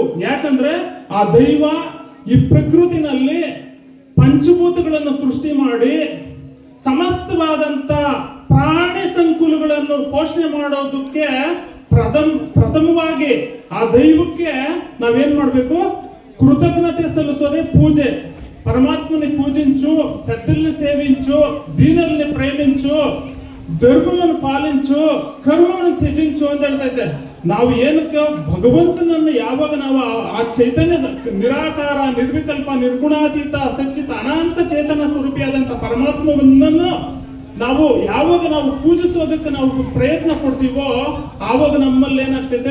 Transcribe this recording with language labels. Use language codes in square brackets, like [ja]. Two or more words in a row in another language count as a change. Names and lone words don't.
[kn] ಯಾಕಂದ್ರೆ ಆ ದೈವ ಈ ಪ್ರಕೃತಿನಲ್ಲಿ ಪಂಚಭೂತಗಳನ್ನು ಸೃಷ್ಟಿ ಮಾಡಿ ಸಮಸ್ತವಾದಂತ ಪ್ರಾಣಿ ಸಂಕುಲಗಳನ್ನು ಪೋಷಣೆ ಮಾಡೋದಕ್ಕೆ ಪ್ರಥಮವಾಗಿ ಆ ದೈವಕ್ಕೆ ನಾವೇನ್ ಮಾಡ್ಬೇಕು? ಕೃತಜ್ಞತೆ ಸಲ್ಲಿಸೋದೇ ಪೂಜೆ. [te] పరమాత్మని పూజించు, పెద్దల్ని సేవించు, దీనుల్ని ప్రేమించు, [kn] ಧರ್ಮವನ್ನು ಪಾಲಿಂಚು, ಕರ್ಮವನ್ನು ತ್ಯಜಿಂಚು ಅಂತ ಹೇಳ್ತೈತೆ. ನಾವು ಏನಕ್ಕೆ ಭಗವಂತನನ್ನು ಯಾವಾಗ ನಾವು ಆ ಚೈತನ್ಯ ನಿರಾಕಾರ ನಿರ್ವಿಕಲ್ಪ ನಿರ್ಗುಣಾತೀತ ಸಚ್ಚಿತ ಅನಂತ ಚೇತನ ಸ್ವರೂಪಿಯಾದಂತ ಪರಮಾತ್ಮನನ್ನು ನಾವು ಯಾವಾಗ ನಾವು ಪೂಜಿಸೋದಕ್ಕೆ ನಾವು ಪ್ರಯತ್ನ ಪಡ್ತೀವೋ ಆವಾಗ ನಮ್ಮಲ್ಲಿ ಏನಾಗ್ತೈತೆ?